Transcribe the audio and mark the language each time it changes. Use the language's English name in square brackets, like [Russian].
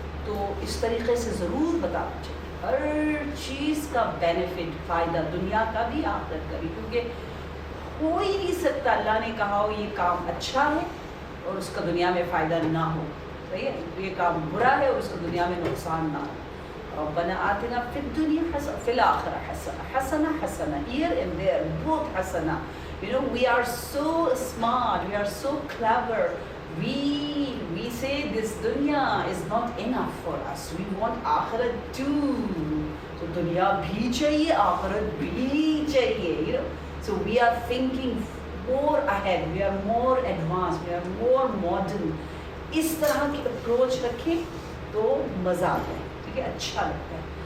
[Hindi] तो इस तरीके से ज़रूर बताना चाहिए, हर चीज़ का बेनिफिट, फ़ायदा, दुनिया का भी आखिरत का भी, क्योंकि हो ही नहीं सकता अल्लाह ने कहा हो ये काम अच्छा है और उसका दुनिया में फ़ायदा ना हो, सही है, ये काम बुरा है और उसका दुनिया में नुकसान ना हो। [Arabic] रब्बना आतिना फिद दुनिया हसना फिल आखिरह हसना, हसना हसना, [English] here and there both [Arabic] हसना। [English] You know, we are so smart, we are so clever, we say this dunya is not enough for us, we want akhirat too, so [Hindi] दुनिया भी चाहिए, आखिरत भी चाहिए, [English] you know, so we are thinking more ahead, we are more advanced, we are more modern। [Hindi] इस तरह की approach रखें तो मज़ा आता है, ठीक है, अच्छा लगता है।